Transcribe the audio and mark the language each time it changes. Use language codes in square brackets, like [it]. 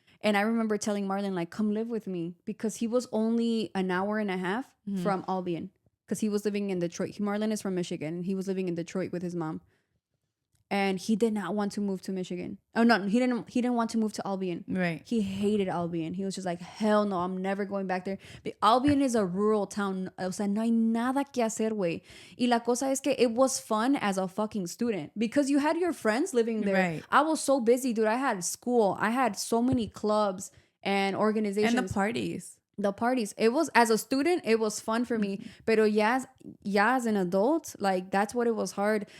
[en] And I remember telling Marlon, like, come live with me. Because he was only an hour and a half from Albion. Because he was living in Detroit. Marlon is from Michigan. And he was living in Detroit with his mom. And he did not want to move to Michigan. Oh no, he didn't want to move to Albion. Right. He hated Albion. He was just like, hell no, I'm never going back there. But Albion is a rural town. [es] O sea, no hay nada que hacer, güey. Y la cosa es que [en] it was fun as a fucking student because you had your friends living there. Right. I was so busy, dude. I had school. I had so many clubs and organizations. And the parties. It was, as a student, it was fun for me. [es] Pero ya [en] as an adult, like, that's what it was hard.